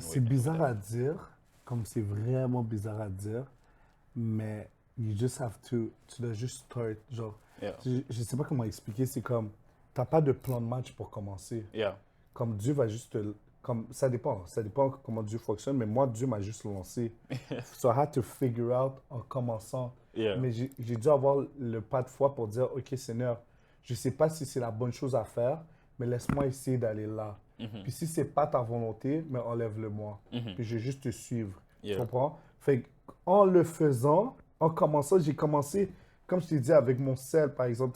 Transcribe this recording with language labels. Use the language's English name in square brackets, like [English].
[French] C'est bizarre à dire, comme c'est vraiment bizarre à dire, mais [English] you just have to, [French] tu dois juste [English] start. [French] Genre, [English] Yeah. [French] je sais pas comment expliquer, c'est comme, t'as pas de plan de match pour commencer. [English] Yeah. [French] Comme Dieu va juste comme, ça dépend comment Dieu fonctionne, mais moi, Dieu m'a juste lancé. [English] So I had to figure out [French] en commençant. [English] Yeah. [French] Mais j'ai dû avoir le pas de foi pour dire, OK, Seigneur, je ne sais pas si c'est la bonne chose à faire, mais laisse-moi essayer d'aller là. Puis si c'est pas ta volonté, mais enlève-le-moi. Puis je vais juste te suivre. [English] Yeah. [French] Tu comprends? Fait en le faisant, en commençant, j'ai commencé, comme je t'ai dit, avec mon sel, par exemple.